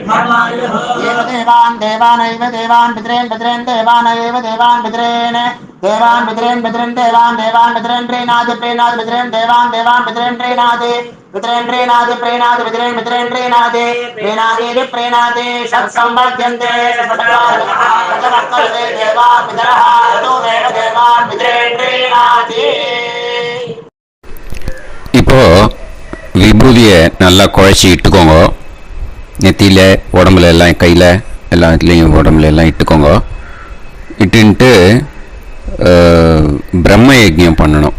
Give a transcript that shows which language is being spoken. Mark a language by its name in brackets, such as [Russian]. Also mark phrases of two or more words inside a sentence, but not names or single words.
[Sanskrit] देवान् देवान् पितॄन् पितॄन् देवानैव देवान् पितॄन् देवान् पितॄन् पितॄन् देवान् देवान् पितॄन् प्रीणाति प्रीणाति पितॄन् देवान् देवान् पितॄन् प्रीणाति पितॄन् प्रीणाति प्रीणाति पितॄन् पितॄन् प्रीणाति प्रीणाति प्रीणाति षट्संवर्ध्यन्ते देवान् पितरः ततोदेव देवान् पितॄन् प्रीणाति. [Tamil] இப்போ விபூதியை நல்லா குழச்சி இட்டுக்கோங்க. நெத்தியில் உடம்புல எல்லாம் கையில் எல்லாம் இதுலேயும் உடம்புல எல்லாம் இட்டுக்கோங்க. இட்டுன்ட்டு பிரம்ம யஜ்ஞம் பண்ணணும்.